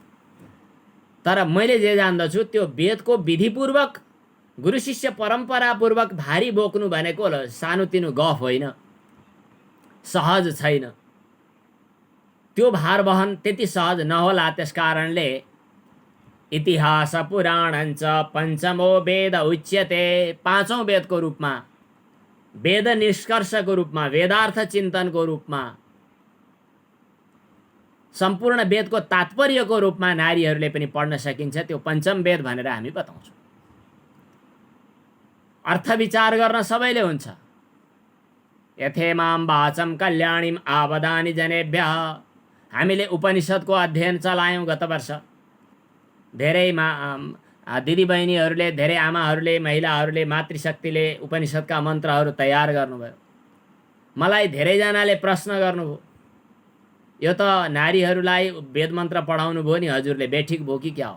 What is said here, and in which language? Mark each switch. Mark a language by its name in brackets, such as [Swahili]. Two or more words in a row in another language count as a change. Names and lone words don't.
[Nepali] तर मैले जे जान्दछु त्यो वेदको विधिपूर्वक, गुरु शिष्य परम्परापूर्वक भारी बोक्नु भनेको सानोतिनो गफ होइन, सहज छैन। त्यो भार वहन त्यति सहज नहोला। त्यसकारणले [Sanskrit] इतिहास पुराणञ्च पञ्चमो वेद उच्यते, [Nepali] पाँचौं वेदको रूपमा, वेद निष्कर्षको रूपमा, वेदार्थ चिन्तनको रूपमा, सम्पूर्ण वेदको तात्पर्यको रूपमा नारीहरूले पनि पढ्न सकिन्छ। त्यो पञ्चम वेद भनेर हामी बताउँछौँ। अर्थ विचार गर्न सबैले हुन्छ। [Sanskrit] यथेमां वाचं कल्याणीं आवदानि जनेभ्यः। [Nepali] हामीले उपनिषदको अध्ययन चलायौँ गत वर्ष। धेरै दिदीबहिनीहरूले, धेरै आमाहरूले, महिलाहरूले, मातृशक्तिले उपनिषदका मन्त्रहरू तयार गर्नुभयो। मलाई धेरैजनाले प्रश्न गर्नुभयो, यो त नारीहरूलाई वेद मन्त्र पढाउनु भयो नि हजुरले, बेठिक भयो कि क्या हो?